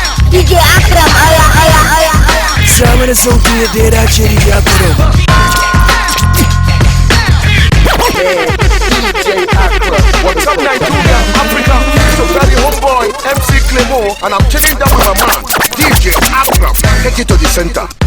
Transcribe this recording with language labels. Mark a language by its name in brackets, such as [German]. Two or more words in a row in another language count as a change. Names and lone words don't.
[Hausa] D J Akram, aya, aya, aya, aya. Sa mana sauti da ya dace, D J Akram. D J Akram. [English] What's up, Nigeria, Africa? It's your very home boy, M C Clemo, and I'm chilling down with my man, D J Akram. Take it to the center.